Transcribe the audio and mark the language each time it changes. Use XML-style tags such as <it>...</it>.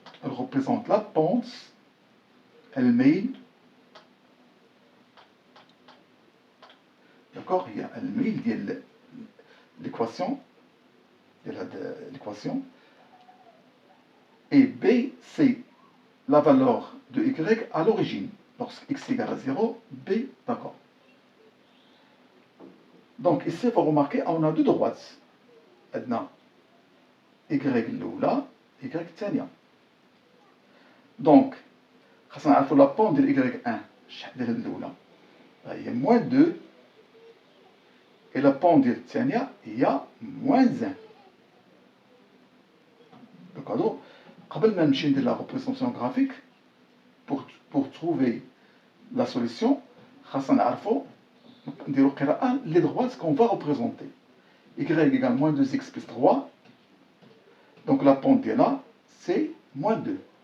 <fr>Elle représente la pente, elle met, d'accord, il y a elle met l'équation, l'équation, et B, c'est la valeur de Y à l'origine. Lorsque X égale à 0, B, d'accord. Donc ici, il faut remarquer, on a deux droites. عندنا Y الأولى Y الثانية.</fr> <ar>Donc, خاصنا نعرفوا لا بون ديال Y1 شحال ديال الأولى هي</ar> <fr>moins 2 et la pente</fr> <ar>ديال الثانية هي moins 1.</ar> <fr>Donc,</fr> <ar>قبل ما نمشي ندير</ar> <fr>la représentation graphique, pour trouver la solution,</fr> <ar>خاصنا نعرفوا نديروا قراءة</ar> <fr>les droites qu'on va représenter. Y égale moins 2x plus 3. Donc la pente ديالها c'est moins 2.</fr>